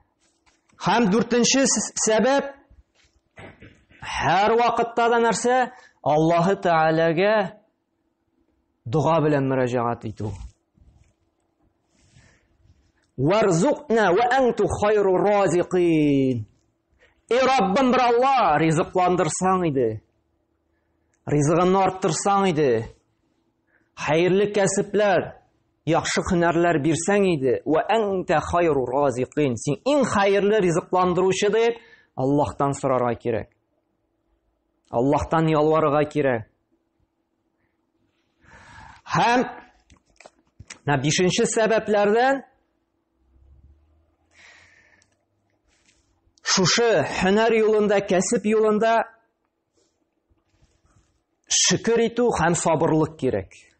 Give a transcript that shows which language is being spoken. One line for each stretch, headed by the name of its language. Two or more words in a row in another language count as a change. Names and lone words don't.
Tatar: Һәм 4нче сәбәп, һәр вакытта да нәрсә? Аллаһы Тәгаләгә дуга белән мөрәҗәгать итү.
Arabic: وارزقنا وأنت خير الرازقين.
Tatar: Раббым бер Алла, ризыкландырсаң иде. Ризыгымны арттырсаң иде. Хәерле кәсепләр, яхшы һөнәрләр бирсәң иде.
Arabic: وأنت خير الرازقين.
Tatar: Син иң хәерле ризыкландыручы дип Аллаһтан сорарга кирәк. Аллаһтан ялварырга кирәк. Һәм бишенче сәбәпләрдән шушы һөнәр юлында, кәсеп юлында шөкер итү һәм сабырлык кирәк.